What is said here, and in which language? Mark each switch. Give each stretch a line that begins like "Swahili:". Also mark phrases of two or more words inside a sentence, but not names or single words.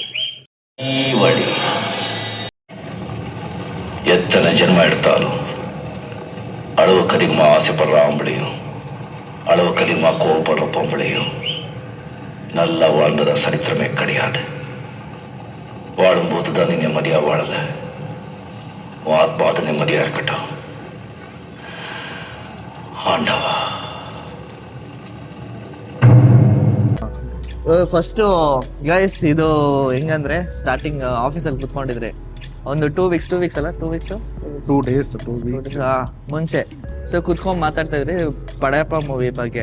Tamil: ಈ வழி எத்தனை ஜென்மம் எடுத்தாலும் அளவுக்கு அதிகமா ஆசைப்படுற ஆம்பளையும் அளவுக்கு அதிகமா கோவப்படுற பொம்பளையும் நல்லா வாழ்ந்ததா சரித்திரமே கிடையாது. வாழும்போது தான் நீ நிம்மதியா வாழல, உன் ஆத்மாவது நிம்மதியா இருக்கட்டும். ஆண்டவா.
English: first guys
Kannada: ಇದು ಹೆಂಗಂದ್ರೆ
English: starting officeಲ್ಲಿ
Kannada: ಕುತ್ಕೊಂಡಿದ್ರೆ ಒಂದು 2 ವೀಕ್ಸ್ ಅಲ್ಲ 2 ವೀಕ್ಸ್
English: 2 days
Kannada: ಮುಂಚೆ ಸೊ ಕುತ್ಕೊಂಡು ಮಾತಾಡ್ತಾ ಇದ್ರಿ ಪಡೆಯಪ್ಪ ಮೂವಿ ಬಗ್ಗೆ.